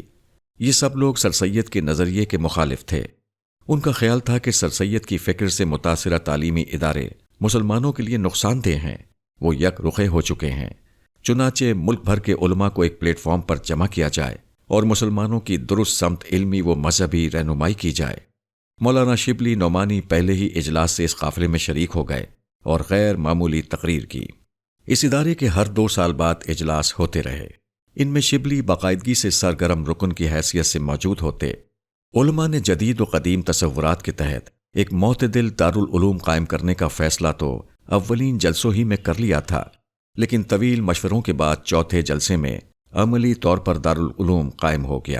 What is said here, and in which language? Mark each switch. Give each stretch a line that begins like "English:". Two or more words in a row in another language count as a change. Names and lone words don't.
Urdu: یہ سب لوگ سر سید کے نظریے کے مخالف تھے۔ ان کا خیال تھا کہ سر سید کی فکر سے متاثرہ تعلیمی ادارے مسلمانوں کے لیے نقصان دہ ہیں، وہ یک رخے ہو چکے ہیں۔ چنانچہ ملک بھر کے علماء کو ایک پلیٹ فارم پر جمع کیا جائے اور مسلمانوں کی درست سمت علمی و مذہبی رہنمائی کی جائے۔ مولانا شبلی نعمانی پہلے ہی اجلاس سے اس قافلے میں شریک ہو گئے اور غیر معمولی تقریر کی۔ اس ادارے کے ہر 2 سال بعد اجلاس ہوتے رہے۔ ان میں شبلی باقاعدگی سے سرگرم رکن کی حیثیت سے موجود ہوتے۔ علماء نے جدید و قدیم تصورات کے تحت ایک معتدل دارالعلوم قائم کرنے کا فیصلہ تو اولین جلسوں ہی میں کر لیا تھا، لیکن طویل مشوروں کے بعد چوتھے جلسے میں عملی طور پر دارالعلوم قائم ہو گیا۔